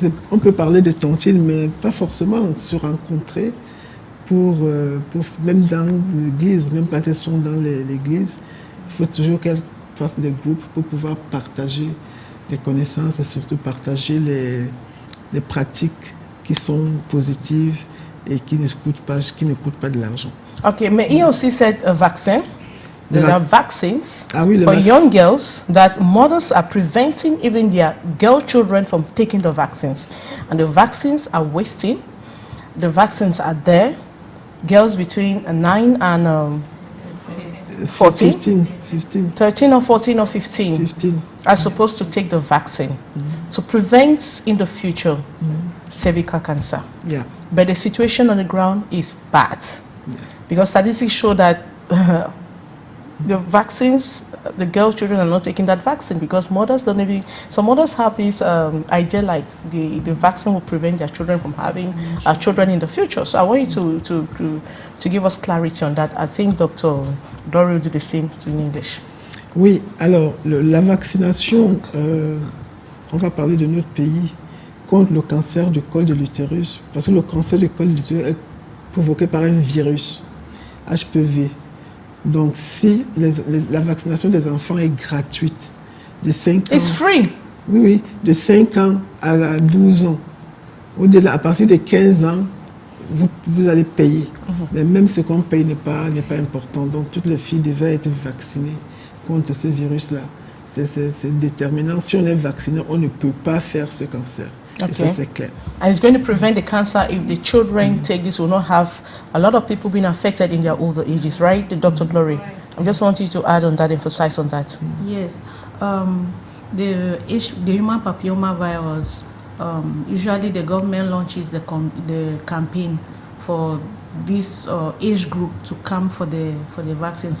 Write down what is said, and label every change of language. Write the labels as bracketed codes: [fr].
[fr] on peut parler des tontines, mais pas forcément se rencontrer pour même dans l'église, même quand elles sont dans l'église, il faut toujours qu'elles fassent des groupes pour pouvoir partager les connaissances et surtout partager les pratiques qui sont positives et qui ne coûtent pas de l'argent. Okay, mais il y a aussi cette vaccin. [en] There are vaccines for [fr] vaccin. [en] young girls that mothers are preventing even their girl children from taking the vaccines. And the vaccines are wasting. The vaccines are there. Girls between 9 and 14? 15. 13 or 14 or 15 15. are supposed to take the vaccine to prevent in the future cervical cancer. Yeah. But the situation on the ground is bad because statistics show that the vaccines, the girl children are not taking that vaccine because mothers don't even, so mothers have this idea like the vaccine will prevent their children from having children in the future. So I want you to give us clarity on that. I think Dr. Dory will do the same in English. [fr] Oui, alors la vaccination, on va parler de notre pays contre le cancer du col de l'utérus, parce que le cancer du col de l'utérus est provoqué par un virus, HPV. Donc si la vaccination des enfants est gratuite, de 5 ans... [en] It's free. [fr] Oui, de 5 ans à 12 ans. Au-delà, à partir de 15 ans, vous allez payer. Mais même ce qu'on paye n'est pas important. Donc toutes les filles devaient être vaccinées contre ce virus-là. C'est déterminant. Si on est vacciné, on ne peut pas faire ce cancer. [en] Okay. [fr] Et ça, c'est clair. [en] And it's going to prevent the cancer if the children take this. Will not have a lot of people being affected in their older ages, right, Dr. Glory? I just want you to add on that, emphasize on that. Yes. The human papilloma virus, usually the government launches the campaign for this age group to come for the vaccine.